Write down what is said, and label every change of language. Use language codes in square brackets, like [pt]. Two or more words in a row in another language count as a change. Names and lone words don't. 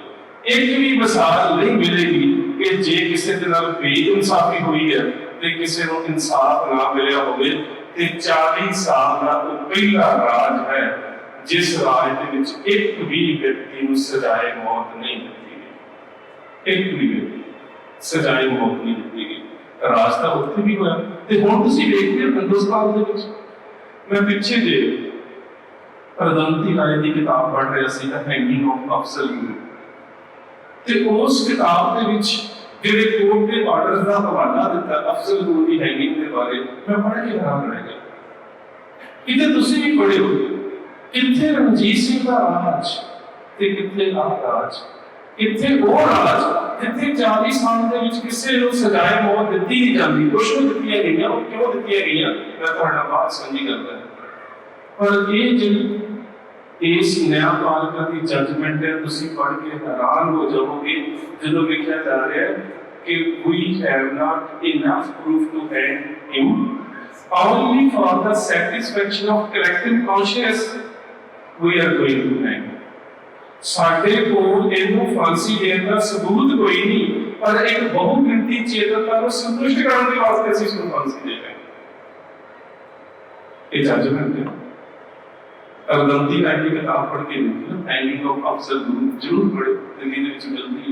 [hi] एक भी मिसाल नहीं मिलेगी कि जे किसी के नाल बेइंसाफी हुई है ते किसी को इंसाफ ना मिलिया होवे। ते 40 साल का वो पहला राज है जिस राज दे विच एक भी व्यक्ति को सजाए मौत नहीं दी गई। एक भी व्यक्ति सजाए मौत नहीं दी गई। [pa] ਰਾਜ ਕਾ ਉੱਥੇ ਭੀ ਹੋਇਆ ਤੇ ਹੁਣ ਤੁਸੀਂ ਦੇਖਦੇ ਹੋ ਹਿੰਦੁਸਤਾਨ ਦੇ ਵਿੱਚ। ਮੈਂ ਪਿੱਛੇ ਜੇ ਪ੍ਰਦੰਤੀ ਰਾਏ ਦੀ ਕਿਤਾਬ ਪੜ੍ਹ ਰਿਹਾ ਸੀ ਦ ਹੈਂਗਿੰਗ ਆਫ ਅਫਜ਼ਲ ਗੁਰੂ, ਤੇ ਉਸ ਕਿਤਾਬ ਦੇ ਵਿੱਚ ਜਿਹੜੇ ਕੋਰਟ ਦੇ ਆਰਡਰ ਦਾ ਹਵਾਲਾ ਦਿੱਤਾ ਅਫਜ਼ਲ ਗੁਰੂ ਦੀ ਹੈਂਗਿੰਗ ਦੇ ਬਾਰੇ, ਮੈਂ ਪੜ੍ਹ ਕੇ ਹੈਰਾਨ ਰਹਿ ਗਿਆ। ਕਿਤੇ ਤੁਸੀਂ ਵੀ ਪੜ੍ਹੇ ਹੋ, ਕਿੱਥੇ ਰਣਜੀਤ ਸਿੰਘ ਦਾ ਰਾਜ ਤੇ ਕਿੱਥੇ ਆਹ ਰਾਜ, ਕਿੱਥੇ ਉਹ ਰਾਜ ਜਿੱਥੇ 40 ਸਾਲ ਦੇ ਵਿੱਚ ਕਿਸੇ ਨੂੰ ਸਜ਼ਾਏ ਮੌਤ ਦਿੱਤੀ ਨਹੀਂ ਜਾਂਦੀ। ਕੁਛ ਨੂੰ ਦਿੱਤੀਆਂ ਗਈਆਂ, ਉਹ ਕਿਉਂ ਦਿੱਤੀਆਂ ਗਈਆਂ ਮੈਂ ਤੁਹਾਡਾ ਬਾਤ ਸਾਂਝੀ ਕਰਦਾ। ਪਰ ਇਹ ਜਿਹੜੀ ਇਸ ਨਿਆਂਪਾਲਿਕਾ ਦੀ ਜੱਜਮੈਂਟ ਹੈ, ਤੁਸੀਂ ਪੜ੍ਹ ਕੇ ਹੈਰਾਨ ਹੋ ਜਾਓਗੇ ਜਦੋਂ ਲਿਖਿਆ ਜਾ ਰਿਹਾ ਹੈ ਕਿ [en] we have not enough proof to hang him only for the satisfaction of collective conscience we are going to hang। [pa] ਸਾਡੇ ਕੋਲ ਇਹਨੂੰ ਫਾਂਸੀ ਦੇਣ ਦਾ ਸਬੂਤ ਕੋਈ ਨਹੀਂ, ਪਰ ਇੱਕ ਬਹੁ ਗਿਣਤੀ ਚੇਤਨਤਾ ਨੂੰ ਸੰਤੁਸ਼ਟ ਕਰਨ ਦੇ ਵਾਸਤੇ ਅਸੀਂ ਇਸ ਨੂੰ ਫਾਂਸੀ ਦੇ ਰਹੇ ਹਾਂ। ਇਹ ਜੱਜਮੈਂਟ ਹੈ। ਅਰਦੰਤੀ ਰਾਏ ਦੀ ਕਿਤਾਬ ਪੜ੍ਹ ਕੇ ਦੇਖੋ, ਹੈਂਗਿੰਗ ਆਫ ਅਫਜ਼ਲ ਗੁਰੂ ਜ਼ਰੂਰ ਪੜ੍ਹੋ, ਜ਼ਿੰਦਗੀ ਦੇ ਵਿੱਚ ਮਿਲਦੀ ਹੈ।